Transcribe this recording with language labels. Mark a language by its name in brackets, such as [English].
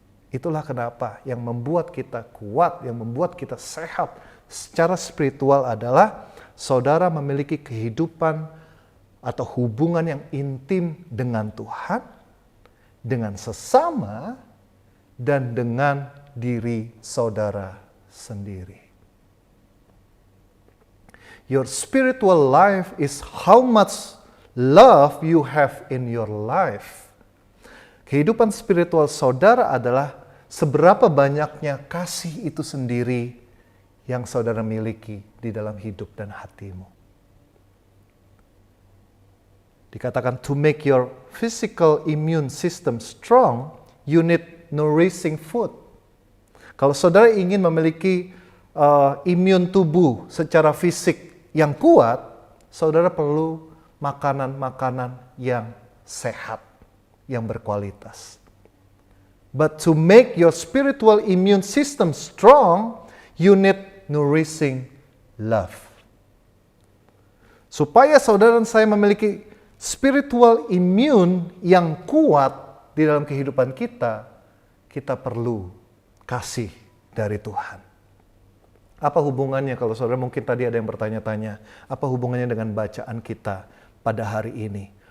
[Indonesian] Itulah kenapa yang membuat kita kuat, yang membuat kita sehat secara spiritual adalah saudara memiliki kehidupan atau hubungan yang intim dengan Tuhan, dengan sesama, dan dengan diri saudara sendiri. [English] Your spiritual life is how much love you have in your life. [Indonesian] Kehidupan spiritual saudara adalah seberapa banyaknya kasih itu sendiri yang saudara miliki di dalam hidup dan hatimu. Dikatakan [English] to make your physical immune system strong, you need nourishing food. [Indonesian] Kalau saudara ingin memiliki imun tubuh secara fisik yang kuat, saudara perlu makanan-makanan yang sehat, yang berkualitas. [English] But to make your spiritual immune system strong, you need nourishing love. [Indonesian] Supaya saudara dan saya memiliki spiritual immune yang kuat di dalam kehidupan kita, kita perlu kasih dari Tuhan. Apa hubungannya kalau saudara mungkin tadi ada yang bertanya-tanya, apa hubungannya dengan bacaan kita pada hari ini?